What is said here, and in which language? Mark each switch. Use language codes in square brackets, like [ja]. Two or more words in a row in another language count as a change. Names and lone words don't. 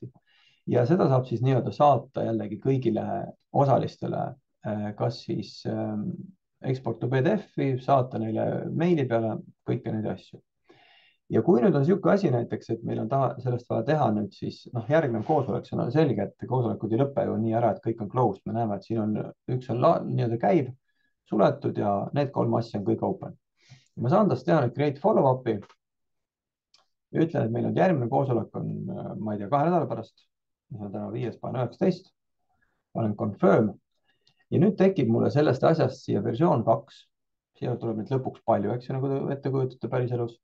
[et] Ja seda saab siis nii-öelda saata jällegi kõigile osalistele, kas siis [en] eksport to PDF-i, [et] saata neile meili peale, kõiki neid asju. Ja kui nüüd on niisugune asi näiteks, et meil on sellest vaja teha nüüd siis noh, järgnev koosolek, see on selge, et koosolekud ei lõpe ju nii ära, et kõik on closed. Me näeme, et siin on üks on nii-öelda käib, suletud ja need 3 asja on kõik open. Ma saan tast teha nüüd [en] create follow-up'i [et] ja ütlen, et meil on järgmine koosolek on, ma ei tea, 2 nädala pärast, mis on täna 5, panen 19, panen confirm ja nüüd tekib mulle sellest asjast siia versioon 2. Siia tuleb nüüd lõpuks palju, eks ju, nagu te ette kujutate päriselus.